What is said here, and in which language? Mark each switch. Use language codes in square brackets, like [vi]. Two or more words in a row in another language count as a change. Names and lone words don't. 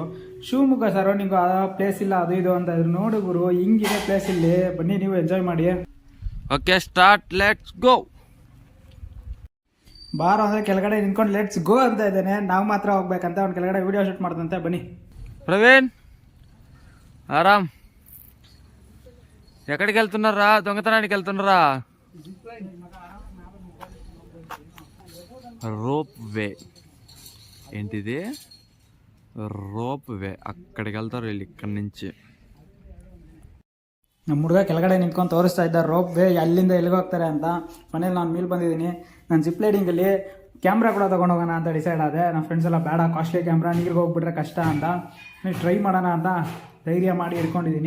[kn] ಶಿವಮೊಗ್ಗ ಸರೌಂಡಿಂಗು ಆ ಪ್ಲೇಸ್ ಇಲ್ಲ, ಅದು ಇದು ಅಂತ ಇದ್ರು. ನೋಡಿ ಗುರು, ಹಿಂಗಿದೆ ಪ್ಲೇಸ್ ಇಲ್ಲಿ, ಬನ್ನಿ ನೀವು ಎಂಜಾಯ್ ಮಾಡಿ. [en] Okay start, let's go. [kn] ಬಾರೋ ಅಂದರೆ ಕೆಳಗಡೆ ನಿಂತ್ಕೊಂಡು [en] let's go [kn] ಅಂತ ಇದ್ದೇನೆ. ನಾವು ಮಾತ್ರ ಹೋಗ್ಬೇಕಂತ ಅವ್ನು ಕೆಳಗಡೆ [en] video shoot [kn] ಮಾಡ್ದಂತೆ. ಬನ್ನಿ ಪ್ರವೀಣ್, [te] ఆరాం. ఎక్కడికి వెళ్తున్నారా? దొంగతనానికి వెళ్తున్నారా? [en] rope way. [te] ఏంటిది? [en] rope way. [te] అక్కడికి వెళ్తారు వీళ్ళు ఇక్కడి నుంచి. [kn] ನಮ್ಮ ಹುಡುಗ ಕೆಳಗಡೆ ನಿಂತ್ಕೊಂಡು ತೋರಿಸ್ತಾ ಇದ್ದ [en] rope way [kn] ಅಲ್ಲಿಂದ ಎಲ್ಲಿಗೆ ಹೋಗ್ತಾರೆ ಅಂತ. ಮನೇಲಿ ನಾನು ಮೇಲೆ ಬಂದಿದ್ದೀನಿ. ನಾನು ಜಿಪ್ ಲೈಡಿಂಗಲ್ಲಿ ಕ್ಯಾಮ್ರಾ ಕೂಡ ತೊಗೊಂಡು ಹೋಗೋಣ ಅಂತ ಡಿಸೈಡ್ ಆದೆ. ನಮ್ಮ ಫ್ರೆಂಡ್ಸ್ ಎಲ್ಲ ಬೇಡ, [en] costly camera, [kn] ನೀರಿಗೆ ಹೋಗ್ಬಿಟ್ರೆ ಕಷ್ಟ ಅಂತ. ಟ್ರೈ ಮಾಡೋಣ ಅಂತ ಧೈರ್ಯ ಮಾಡಿ ಇಟ್ಕೊಂಡಿದ್ದೀನಿ.